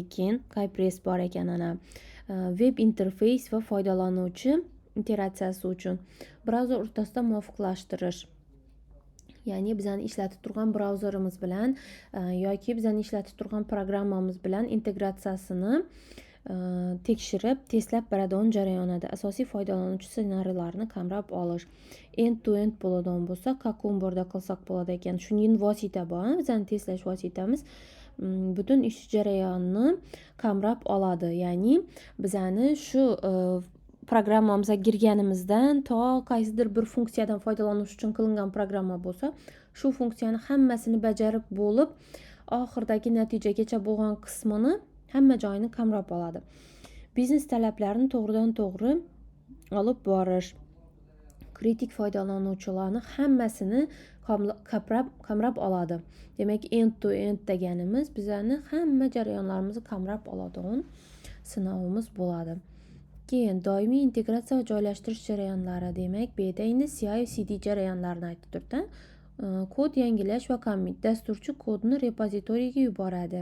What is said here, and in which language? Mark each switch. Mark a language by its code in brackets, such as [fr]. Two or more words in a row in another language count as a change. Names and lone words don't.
[uz] Keyin Cypress bor ekan ana. [en] Web interface [uz] va foydalanuvchi interaksiyasi uchun brauzer o'rtasida muvofiqlashtirish. Ya'ni bizani ishlatib turgan brauzerimiz bilan yoki bizani ishlatib turgan programmamiz bilan integratsiyasini tekshirib, testlab beradigan jarayonida asosiy foydalanuvchi ssenariylarni qamrab olish. End-to-end bo'ladigan bo'lsa, Cucumberda qilsak bo'ladi ekan. Shuning vosita bor, bizani testlash vositamiz butun ish jarayonini qamrab oladi. Ya'ni bizani shu programmamizga kirganimizdan to qaysidir bir funksiyadan foydalanish uchun qilingan programma bo'lsa, shu funksiyani hammasini bajarib bo'lib, oxirdagi natijagacha bo'lgan qismini hamma joyini qamrab oladi. Biznes talablarini to'g'ridan to'g'ri olib borish, kritik foydalanuvchilarni hammasini qamrab oladi. Demak, [en] end to end [uz] deganimiz bizani hamma jarayonlarimizni qamrab oladigan sinovimiz bo'ladi. Keyin doimiy integratsiya va joylashtirish jarayonlari, demak, bu yerda endi CI/CD jarayonlarini aytib turibdi. Kod yangilash va commit. Dasturchi kodni repozitoriyaga yuboradi.